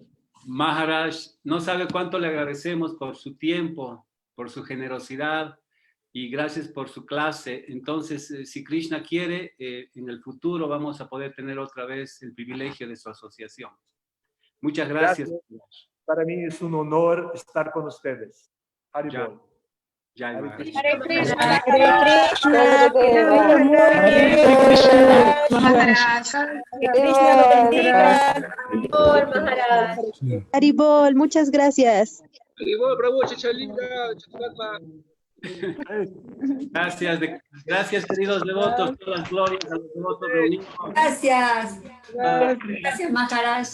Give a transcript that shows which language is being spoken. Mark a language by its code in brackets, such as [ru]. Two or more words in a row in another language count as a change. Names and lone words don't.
[es] Maharaj, no sabe cuánto le agradecemos por su tiempo, por su generosidad y gracias por su clase. Entonces, si Krishna quiere, en el futuro vamos a poder tener otra vez el privilegio de su asociación. Muchas gracias. Para mí es un honor estar con ustedes. Haribol. Ya, Hare Krishna. Hare Krishna. Krishna lo bendiga. Maharaj. Haribol, muchas gracias. Haribol, Prabhu, Chichalinga, Chaturatma. Gracias, queridos devotos, todas las glorias a los devotos reunidos. Gracias. Gracias, Maharaj.